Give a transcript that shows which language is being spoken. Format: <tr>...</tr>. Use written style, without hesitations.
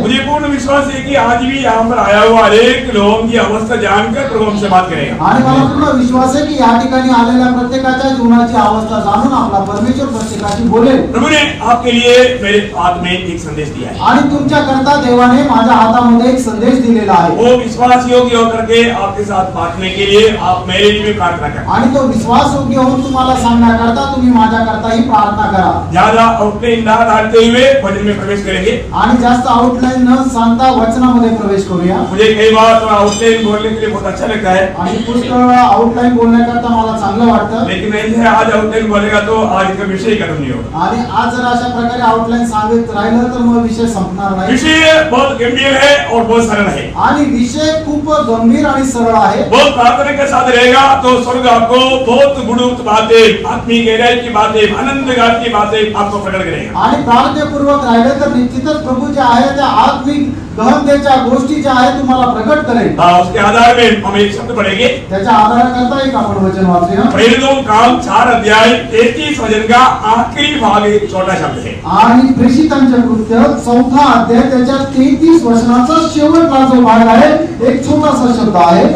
<hi>मुझे पूर्ण विश्वास है कि आज भी यहाँ पर आया हुआ हरेक लोगों की अवस्था जानकर प्रभु हमसे बात करेगा।</hi> <mr>आणि मला पूर्ण विश्वास आहे की या ठिकाणी आलेल्या प्रत्येकाच्या जीवनाची अवस्था जाणून आपला परमेश्वर प्रत्येकाशी बोलेल।</mr> <hi>प्रभु ने आपके लिए मेरे हाथ में एक संदेश दिया है।</hi> <mr>आणि तुमच्या करता देवाने माझ्या हातामध्ये एक संदेश दिलेला आहे।</mr> <hi>वो विश्वास योग्य होकर के आपके साथ बांटने के लिए आप मेरे लिए भी प्रार्थना करें।</hi> <mr>आणि तो विश्वास योग्य होऊन तुम्हाला सांगण्याकरता तुम्ही माझ्या करताही प्रार्थना करा।</mr> <hi>ज्यादा आउटलाइन ना डालते हुए वचन में प्रवेश करेंगे।</hi> <mr>आणि जास्त आउटलाइन न सांगता वचनामध्ये प्रवेश करूया।</mr> <hi>मुझे कई बार तो आउटलाइन बोलने के लिए बहुत अच्छा लगता है,</hi> <mr>आणि पुष्कळ आउटलाइन बोलण्याकरता मला चांगलं वाटतं,</mr> <hi>लेकिन नहीं है आज आउटलाइन बोलेगा तो आज का विषय खत्म नहीं होगा।</hi> <mr>आणि आज जर अशा प्रकारे आउटलाइन सांगत राहिलं तर मग विषय संपणार नाही।</mr> <hi>विषय बहुत गंभीर है और बहुत सरल है।</hi> <mr>आणि विषय खूप गंभीर आणि सरळ आहे।</mr> <hi>बहुत प्रार्थना के साथ रहेगा तो स्वर्ग आपको बहुत गुणवत्त बातें, आत्मिक गहराई की बातें, आनंद गात की बातें आपको प्रकट करेगा।</hi> <mr>आणि प्रार्थनापूर्वक राहिले तर निश्चितच प्रभू जे आहे त्या आत्मिक गहनतेच्या गोष्टी ज्या आहेत तुम्हाला प्रकट करेल।</mr> <hi>उसके आधार में हम एक शब्द पढ़ेंगे।</hi> <mr>त्याच्या आधाराकरता एक आपण वचन वाचूया।</mr> <hi>प्रेरितों काम 4 अध्याय 33 वचन का आखिरी भाग एक छोटा शब्द है।</hi> <mr>आणि प्रेषितांचे कृत्य 4था अध्याय त्याच्या 33 वचनाचा शेवटचा जो भाग आहे एक छोटासा शब्द आहे।</mr>